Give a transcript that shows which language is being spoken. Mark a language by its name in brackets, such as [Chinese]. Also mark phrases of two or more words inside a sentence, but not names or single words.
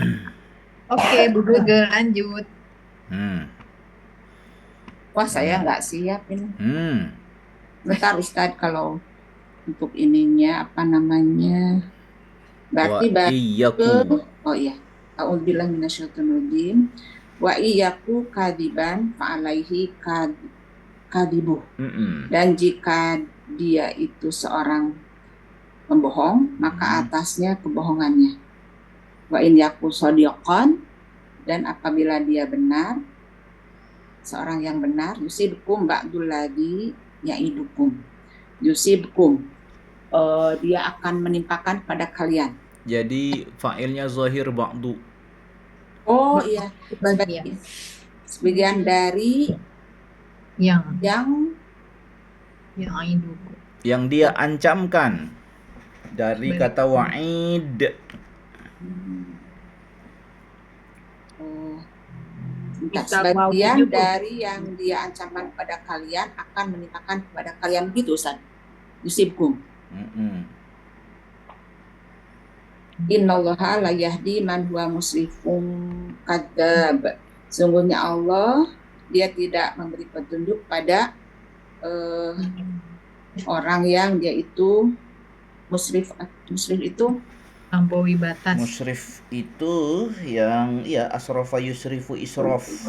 [Indonesian] Oke, Bu Google lanjut. Wah, saya nggak siap ini. Bentar Ustadz, kalau untuk ininya apa namanya? Berarti oh iya. [Arabic] أعوذ بالله من الشيطان الرجيم. وإن يك كاذبا فعليه كذبه. [Indonesian] Dan jika dia itu seorang pembohong, maka atasnya kebohongannya. [Arabic] وإن يك صادقا, [Indonesian] dan apabila dia benar, seorang yang benar, [Arabic] يصبكم بعض الذي يعدكم. Yusibkum, [Indonesian] dia akan menimpakan pada kalian. Jadi fa'ilnya zahir ba'du. Oh iya, sebagian dari yang dia ancamkan dari kata wa'id. Sebagian dari yang dia ancamkan kepada kalian akan menimpakan kepada kalian, gitu Ustaz. Yusibkum. [Arabic] إن الله لا يهدي من هو مسرف كذاب. [Indonesian] Sungguhnya Allah, dia tidak memberi petunjuk pada orang yang dia itu musrif itu melampaui batas. Musrif itu yang [Arabic] أسرف يسرف إسراف.